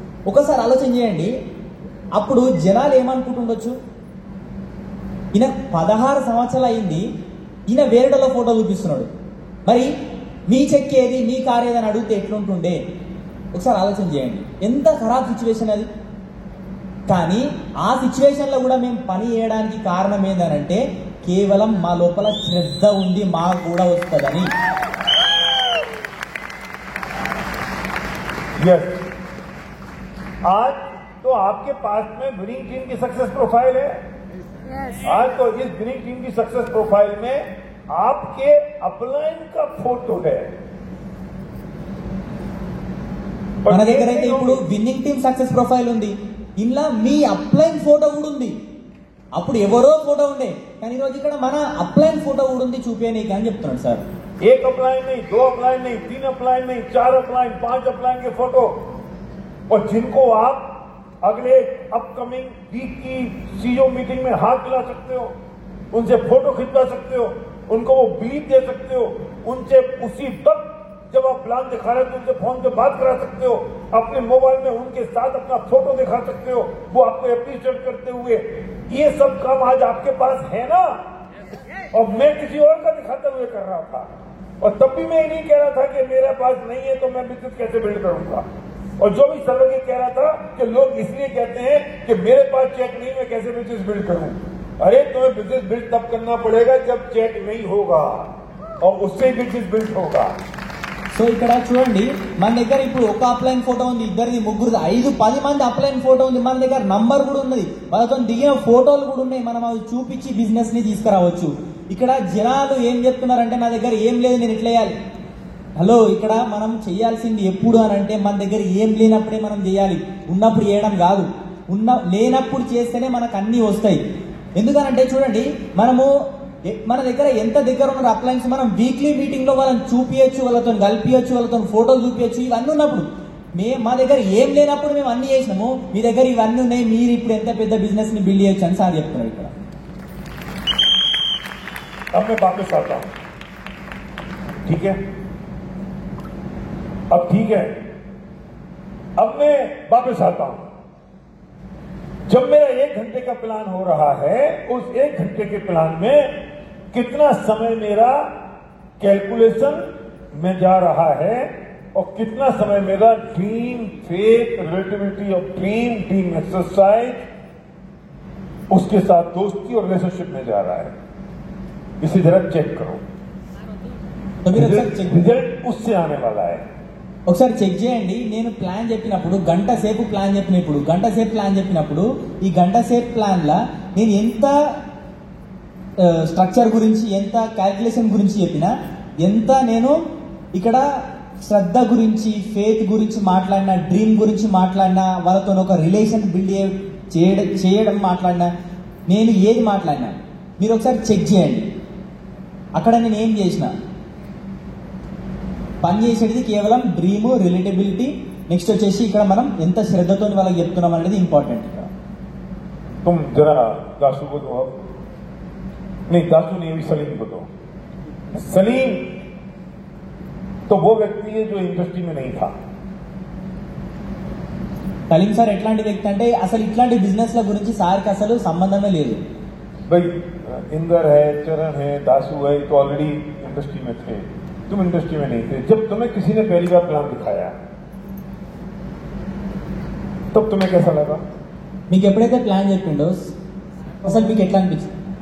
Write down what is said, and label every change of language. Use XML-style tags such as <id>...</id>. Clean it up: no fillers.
<te>ఒకసారి ఆలోచన చేయండి, అప్పుడు జనాలు ఏమనుకుంటుండొచ్చు, ఈయన 16 సంవత్సరాలు అయింది, ఈయన వేరేటలో ఫోటో చూపిస్తున్నాడు, మరి మీ చెక్ ఏది, మీ కార్ ఏదని అడిగితే ఎట్లుంటుండే. ఒకసారి ఆలోచన చేయండి, ఎంత ఖరాబ్ సిచ్యువేషన్ అది. కానీ ఆ సిచ్యువేషన్ లో కూడా మేము పని చేయడానికి కారణం ఏంటంటే కేవలం మా లోపల శ్రద్ధ ఉంది, మాకు కూడా వస్తుందని.</te> <hi>यस, आज तो आपके पास में विनिंग टीम की सक्सेस प्रोफाइल है। आज तो इस विनिंग टीम की सक्सेस प्रोफाइल में आपके अपलाइन का फोटो है।</hi> <te>మన దగ్గర అయితే ఇప్పుడు విన్నింగ్ టీమ్ సక్సెస్ ప్రొఫైల్ ఉంది, ఇంట్లో మీ అప్లైన్ ఫోటో కూడా ఉంది. అప్పుడు ఎవరో ఫోటో ఉండే, కానీ ఈరోజు ఇక్కడ మన అప్లైన్ ఫోటో కూడా ఉంది, చూపించనీకి అని చెప్తున్నాడు సార్.</te> <hi>एक अपलाइन नहीं, 2 अपलाइन नहीं, 3 अपलाइन नहीं, 4 अपलाइन, 5 अपलाइन के फोटो, और जिनको आप अगले अपकमिंग वीक की सीईओ मीटिंग में हाथ मिला सकते हो, उनसे फोटो खिंचवा सकते हो, उनको वो बिलीव दे सकते हो, उनसे उसी वक्त जब आप प्लान दिखा रहे हो तो उनसे फोन पे बात करा सकते हो, अपने मोबाइल में उनके साथ अपना फोटो दिखा सकते हो, वो आपको अप्रिशिएट करते हुए। ये सब काम आज आपके पास है ना, और मैं किसी और का दिखाते हुए कर रहा था, और तब भी मैं ये नहीं कह रहा था कि मेरे पास नहीं है तो मैं बिजनेस कैसे बिल्ड करूंगा। और जो भी सर्वज्ञ कह रहा था कि लोग इसलिए कहते हैं कि मेरे पास चेक नहीं, मैं कैसे बिजनेस बिल्ड करूं। अरे तुम्हें बिजनेस बिल्ड तब करना पड़ेगा जब चेक नहीं होगा, और उससे ही बिजनेस बिल्ड होगा।</hi> <te>సో ఇక్కడ చూడండి, మన దగ్గర ఇప్పుడు ఒక అప్లైన్ ఫోటో ఉంది, ఇద్దరిది, ముగ్గురిది, 5-10 మంది అప్లైన్ ఫోటో ఉంది, మన దగ్గర నంబర్ కూడా ఉన్నది, వాళ్ళతో దిగిన ఫోటోలు కూడా ఉన్నాయి, మనం అవి చూపించి బిజినెస్ ని తీసుకురావచ్చు. ఇక్కడ జనాలు ఏం చెప్తున్నారంటే, నా దగ్గర ఏం లేదు, నేను ఇట్లా చేయాలి. హలో, ఇక్కడ మనం చేయాల్సింది ఎప్పుడు అని అంటే, మన దగ్గర ఏం లేనప్పుడే మనం చేయాలి, ఉన్నప్పుడు చేయడం కాదు. లేనప్పుడు చేస్తేనే మనకు అన్ని వస్తాయి. ఎందుకనంటే చూడండి, మన దగ్గర ఎంత దగ్గర ఉన్న అప్లయన్స్ మనం వీక్లీ మీటింగ్ లో వాళ్ళని చూపించచ్చు, వాళ్ళతో కలిపియచ్చు, వాళ్ళతో ఫోటోలు చూపించచ్చు, ఇవన్నీ ఉన్నప్పుడు మా దగ్గర ఏం లేనప్పుడు మేము అన్ని చేసినాము, మీ దగ్గర ఇవన్నీ ఉన్నాయి, మీరు ఇప్పుడు ఎంత పెద్ద బిజినెస్ ని బిల్డ్ చేయొచ్చు అని సార్ చెప్తున్నారు ఇక్కడ.</te> <hi>अब मैं वापस आता हूं, ठीक है? अब ठीक है, अब मैं वापस आता हूं। जब मेरा 1 घंटे का प्लान हो रहा है, उस 1 घंटे के प्लान में कितना समय मेरा कैलकुलेशन में जा रहा है, और कितना समय मेरा ड्रीम, फेथ, रिलेटिविटी और ड्रीम टीम एक्सरसाइज, उसके साथ दोस्ती और रिलेशनशिप में जा रहा है। इसे जरा चेक करो, रिजल्ट उससे आने वाला है।</hi> <te>ఒకసారి చెక్ చేయండి. నేను ప్లాన్ చెప్పినప్పుడు గంట సేపు ప్లాన్ చెప్పినప్పుడు ఈ గంట సేపు ప్లాన్ లా నేను ఎంత స్ట్రక్చర్ గురించి, ఎంత క్యాల్కులేషన్ గురించి చెప్పినా, ఎంత నేను ఇక్కడ శ్రద్ధ గురించి, ఫేత్ గురించి మాట్లాడినా, డ్రీమ్ గురించి మాట్లాడినా, వాళ్ళతో ఒక రిలేషన్ బిల్డ్ చేయడం మాట్లాడినా, నేను ఏది మాట్లాడినా మీరు ఒకసారి చెక్ చేయండి. అక్కడ నేను ఏం చేసిన, పని చేసేది కేవలం డ్రీమ్, రిలేటబిలిటీ, నెక్స్ట్ వచ్చేసి ఇక్కడ మనం ఎంత శ్రద్ధతో వాళ్ళకి చెప్తున్నాం అనేది ఇంపార్టెంట్. ఇక్కడ</te> <hi>तुम जरा दासू को दो, नहीं दासू नहीं, सलीम को दो। सलीम तो वो व्यक्ति है जो इंडस्ट्री में नहीं था,</hi> <te>సలీం సార్ ఎట్లాంటి వ్యక్తి అంటే అసలు ఇట్లాంటి బిజినెస్ల గురించి సార్కి అసలు సంబంధమే లేదు.</te> <hi>भाई इंदर है, चरण है, दासू है, तो ऑलरेडी इंडस्ट्री में थे, तुम इंडस्ट्री में नहीं थे. जब तुम्हें किसी ने पहली बार प्लान दिखाया तब तुम्हें कैसा लगा?</hi> <te>మీకు ఎప్పుడైతే ప్లాన్ చెప్పిండో అసలు మీకు ఎట్లా అనిపించింది?</te>